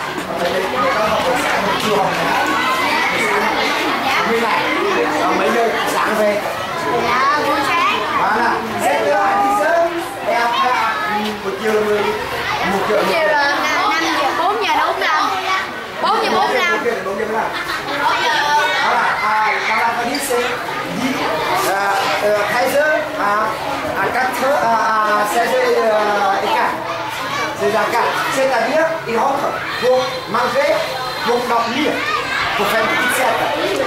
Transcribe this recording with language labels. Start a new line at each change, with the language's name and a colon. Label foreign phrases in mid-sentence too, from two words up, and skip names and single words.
Vietnamese: Mấy giờ sáng về.
French: Voilà. 7h à 10h. Et après,
Vietnamese: buổi chiều là 1 giờ. Chiều là 5 giờ, 4 giờ đúng không? 4 giờ 45. 4 giờ 45.
French: Voilà. Dans la famille, c'est 13h à 4h à 16h15. C'est-à-dire, ils rentrent pour manger, pour dormir, pour faire une petite sieste.